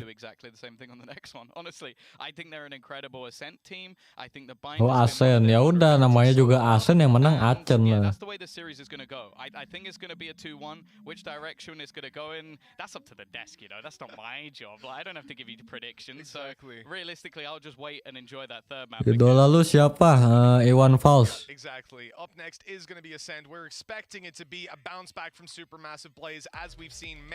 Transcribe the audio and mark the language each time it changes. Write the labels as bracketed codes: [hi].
[en] Do exactly the same thing on the next one. Honestly, I think they're an incredible Ascent team. I think the bind. Oh, Ascent. [id] Ya udah, namanya juga Ascent, yang menang Achen lah. [en] That's the way the series is going to go. I think it's going to be a 2-1. Which direction it's going to go in? That's up to the desk, you know. That's not my job. Like, I don't have to give you predictions. Exactly. So realistically, I'll just wait and enjoy that third map. [id] Idola lu siapa? Iwan Fals. [en] Exactly. Up next is going to be Ascend. We're expecting it to be a bounce back from Supermassive Blaze as we've seen.